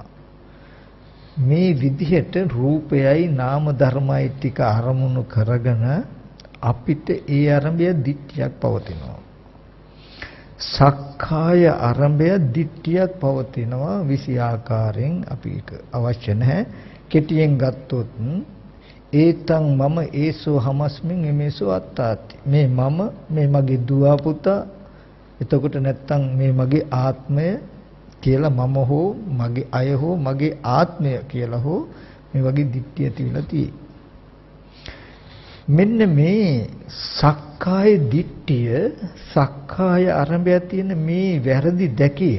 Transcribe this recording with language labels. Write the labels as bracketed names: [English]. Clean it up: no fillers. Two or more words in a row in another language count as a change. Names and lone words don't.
[Sinhala] මේ විදිහට රූපයයි නාම ධර්මයි ටික අරමුණු කරගෙන අපිට ඒ ආරම්භය දිට්ඨියක් පවතිනවා. සක්කාය ආරම්භය දිට්ඨියක් පවතිනවා. විසි ආකාරයෙන් අපි ඒක අවශ්‍ය නැහැ. කෙටියෙන් ගත්තොත් [Pali] ඒතං මම ඒසෝ හමස්මින් එමේසෝ අත්තාති. [Sinhala] මේ මම, මේ මගේ දුව පුතා, එතකොට නැත්තම් මේ මගේ ආත්මය කියලා මම හෝ මගේ අය හෝ මගේ ආත්මය කියලා හෝ මේ වගේ දිට්ඨිය තියලා තියෙයි. මෙන්න මේ සක්කාය දිට්ඨිය, සක්කාය ආරම්භය තියෙන මේ වැරදි දැකීම.